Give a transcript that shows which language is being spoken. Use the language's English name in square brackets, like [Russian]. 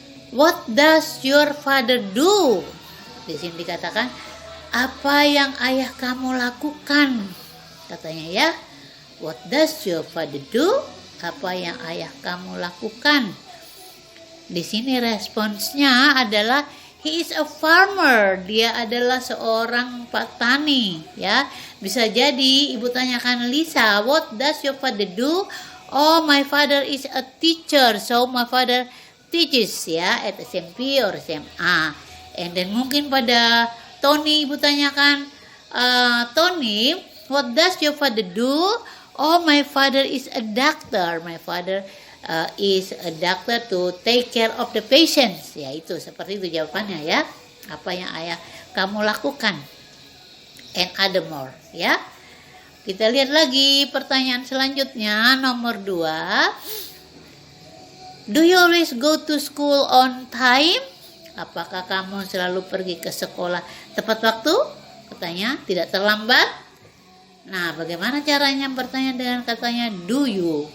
[English] What does your father do? [Indonesian] Di sini dikatakan, apa yang ayah kamu lakukan? Katanya ya. [English] What does your father do? [Indonesian] Apa yang ayah kamu lakukan? Di sini responsnya adalah [English] he is a farmer. [Indonesian] Dia adalah seorang petani ya. Bisa jadi ibu tanyakan Lisa, [English] what does your father do? Oh, my father is a teacher, so my father teaches ya at SMP or SMA. And then [Indonesian] mungkin pada Tony ibu tanyakan, [English] Tony, what does your father do? Oh, my father is a doctor. My father is a doctor to take care of the patients. [Indonesian] Ya itu, seperti itu jawabannya ya. Apa yang ayah kamu lakukan? [English] And other more [Indonesian] ya. Kita lihat lagi pertanyaan selanjutnya, nomor 2. [English] Do you always go to school on time? [Indonesian] Apakah kamu selalu pergi ke sekolah tepat waktu? Katanya tidak terlambat. Nah, bagaimana caranya bertanya dengan katanya [English] do you?